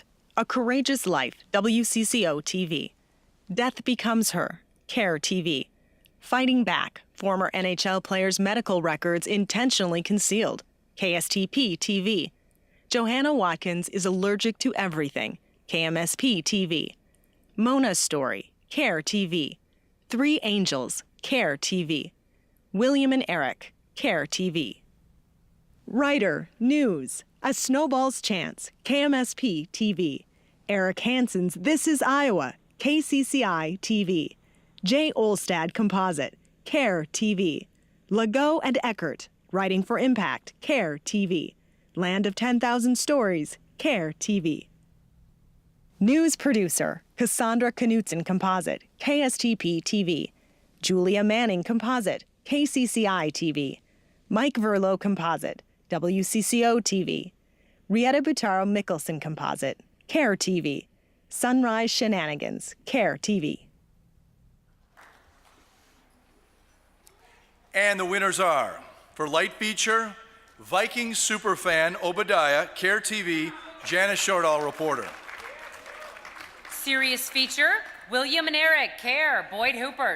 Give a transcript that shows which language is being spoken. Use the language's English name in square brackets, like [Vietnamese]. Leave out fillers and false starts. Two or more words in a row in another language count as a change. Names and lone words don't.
[English] A Courageous Life, WCCO-TV. Death Becomes Her, KARE-TV. Fighting Back, former NHL players' medical records intentionally concealed, KSTP-TV. Johanna Watkins is allergic to everything, KMSP-TV. Mona's Story, KARE-TV. 3 Angels, KARE-TV. William and Eric, KARE-TV. Writer, News, A Snowball's Chance, KMSP-TV. Eric Hansen's This Is Iowa, KCCI-TV. Jay Olstad Composite, KARE-TV. Legault and Eckert, Writing for Impact, KARE-TV. Land of 10,000 Stories, KARE-TV. News Producer, Cassandra Knutson Composite, KSTP-TV. Julia Manning Composite, KCCI-TV. Mike Verlo Composite, WCCO-TV. Rietta Butaro Mickelson Composite, KARE-TV. Sunrise Shenanigans, KARE-TV. And the winners are, for Light Feature, Viking Superfan Obadiah, KARE-TV, Janice Shortall, reporter. Serious Feature, William and Eric, Care, Boyd Hoopert.